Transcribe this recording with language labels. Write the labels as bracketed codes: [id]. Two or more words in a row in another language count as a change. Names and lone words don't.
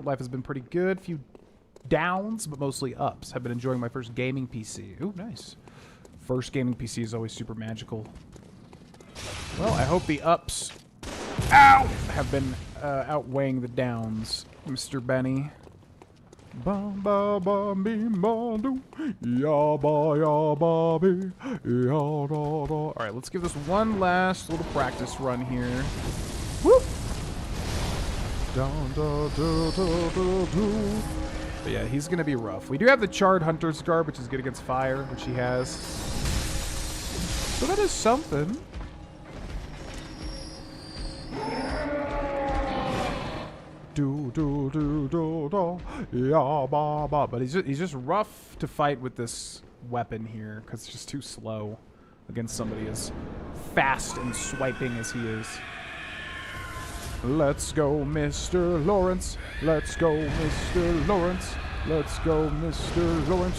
[en] Life has been pretty good. Few downs, but mostly ups. Have been enjoying my first gaming PC. Ooh, nice. First gaming PC is always super magical. Well, I hope the ups, ow, have been outweighing the downs, Mr. Benny. Ba ba ba bim ba do ya ba ya ba be ya da da. All right, let's give this one last little practice run here. Whoop. Down, da, da, da, da, da. But yeah, he's gonna be rough. We do have the Charred Hunter's Garb, which is good against fire, which he has. So that is something. Do do do do do ya ba ba. But he's just rough to fight with this weapon here because it's just too slow against somebody as fast and swiping as he is. Let's go, Mr. Lawrence. Let's go, Mr. Lawrence. Let's go, Mr. Lawrence.